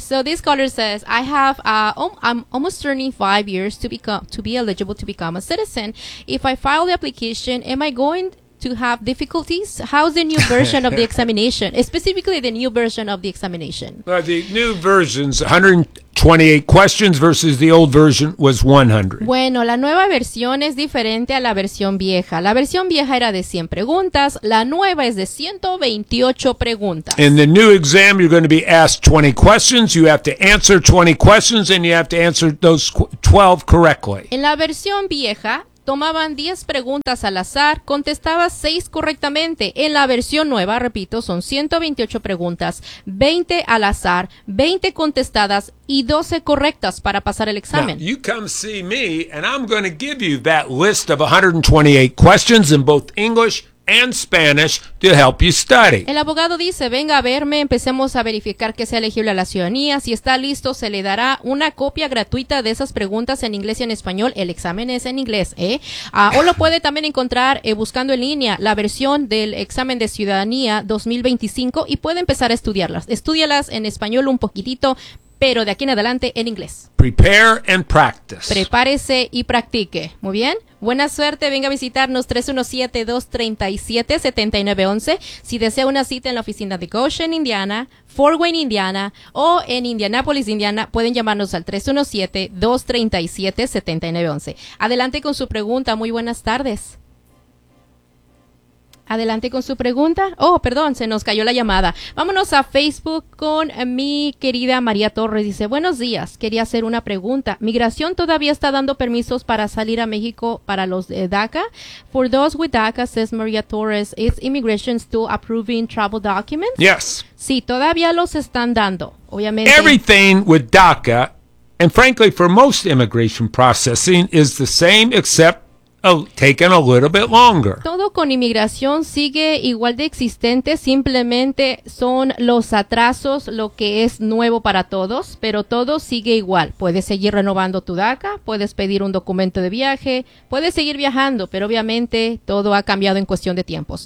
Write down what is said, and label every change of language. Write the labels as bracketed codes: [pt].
[en] So this caller says, I have I'm almost turning 5 years to be eligible to become a citizen. If I file the application, am I going to have difficulties? How's the new version of the examination? Specifically, the new version of the examination. The new version's 128 questions versus the old version was 100. [es] Bueno, la nueva versión es diferente a la versión vieja. La versión vieja era de 100 preguntas. La nueva es de 128 preguntas. [en] In the new exam, you're going to be asked 20 questions. You have to answer 20 questions, and you have to answer those 12 correctly. [es] En la versión vieja, tomaban 10 preguntas al azar, contestaba 6 correctamente. En la versión nueva, repito, son 128 preguntas, 20 al azar, 20 contestadas y 12 correctas para pasar el examen. [en] Now, you come see me and I'm going to give you that list of 128 questions in both English and Spanish to help you study. [es] El abogado dice, venga a verme, empecemos a verificar que sea elegible a la ciudadanía. Si está listo, se le dará una copia gratuita de esas preguntas en inglés y en español. El examen es en inglés, ¿eh? O lo puede también encontrar buscando en línea la versión del examen de ciudadanía 2025 y puede empezar a estudiarlas. Estúdialas en español un poquitito, pero de aquí en adelante en inglés. [en] Prepare and practice. [es] Prepárese y practique. Muy bien. Buena suerte. Venga a visitarnos 317-237-7911. Si desea una cita en la oficina de Goshen, Indiana, Fort Wayne, Indiana, o en Indianapolis, Indiana, pueden llamarnos al 317-237-7911. Adelante con su pregunta. Muy buenas tardes. Adelante con su pregunta. Oh, perdón, se nos cayó la llamada. Vámonos a Facebook con mi querida María Torres. Dice, buenos días, quería hacer una pregunta. ¿Migración todavía está dando permisos para salir a México para los de DACA? [en] For those with DACA, says María Torres, is immigration still approving travel documents? Yes. [es] Sí, todavía los están dando, obviamente. [en] Everything with DACA, and frankly for most immigration processing, is the same except taken a little bit longer. [es] Todo con inmigración sigue igual de existente, simplemente son los atrasos lo que es nuevo para todos, pero todo sigue igual. Puedes seguir renovando tu DACA, puedes pedir un documento de viaje, puedes seguir viajando, pero obviamente todo ha cambiado en cuestión de tiempos.